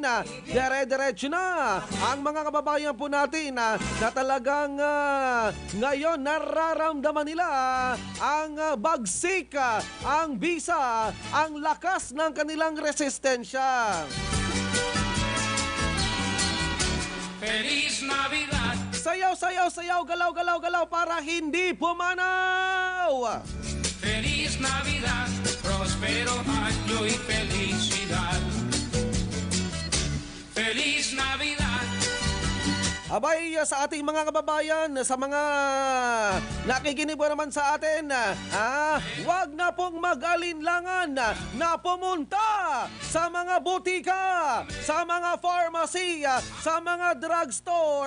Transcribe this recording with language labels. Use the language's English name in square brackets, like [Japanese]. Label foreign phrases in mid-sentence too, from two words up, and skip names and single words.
[Filipino] Dire-diretso na ang mga kababayan po natin na talagang ngayon nararamdaman nila ang bagsik, ang bisa, ang lakas ng kanilang resistensya. [Spanish] Feliz Navidad. [Filipino] Sayaw, sayaw, sayaw, galaw, galaw, galaw para hindi pumanaw. [Spanish] Feliz Navidad, prospero año y felicidad. Feliz Navidad. [Filipino] Abay, sa ating mga kababayan, sa mga nakikinig po naman sa atin, wag na pong mag-alinlangan na pumunta sa mga butika, sa mga pharmacy, sa mga drugstore.